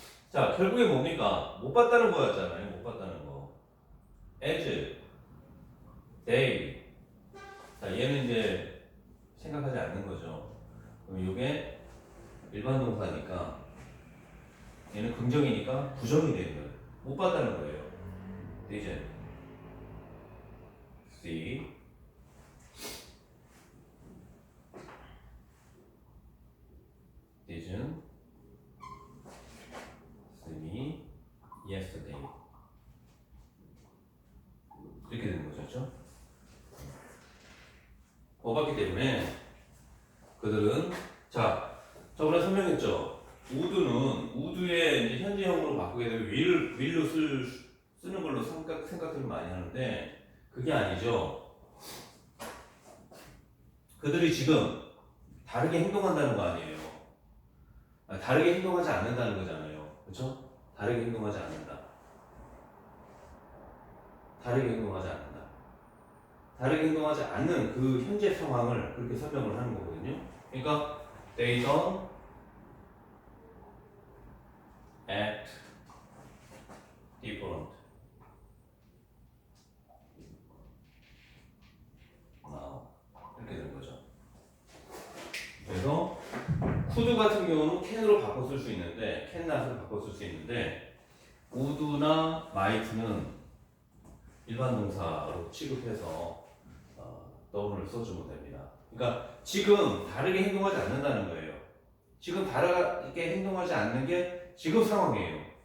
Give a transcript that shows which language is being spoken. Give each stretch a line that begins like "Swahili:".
Korean: 자, 결국에 뭡니까? 못 봤다는 거였잖아요. 못 봤다는 거.
English: as, they.
Korean: 자, 얘는 이제 생각하지 않는 거죠. 그럼 이게 일반 동사니까 얘는 긍정이니까 부정이 되는 거예요. 못 봤다는 거예요.
English: didn't see, didn't see me yesterday.
Korean: 이렇게 되는 거죠. 그렇죠? 못 봤기 때문에 그들은 저번에 설명했죠. 우드의 이제 현재형으로 바꾸게 되면 will로 쓰는 걸로 생각들을 많이 하는데 그게 아니죠. 그들이 지금 다르게 행동한다는 거 아니에요. 다르게 행동하지 않는다는 거잖아요. 그렇죠? 다르게 행동하지 않는다. 다르게 행동하지 않는다. 다르게 행동하지 않는 그 현재 상황을 그렇게 설명을 하는 거거든요. 그러니까
English: they don't act different now.
Korean: 이렇게 되는 거죠. 그래서 could 같은 경우는 can으로 바꿔 쓸 수 있는데 can not으로 바꿔 쓸 수 있는데 would나 might는 일반 동사로 취급해서 더블을 써주면 됩니다. 그러니까 지금 다르게 행동하지 않는다는 거예요. 지금 다르게 행동하지 않는 게 지금 상황이에요.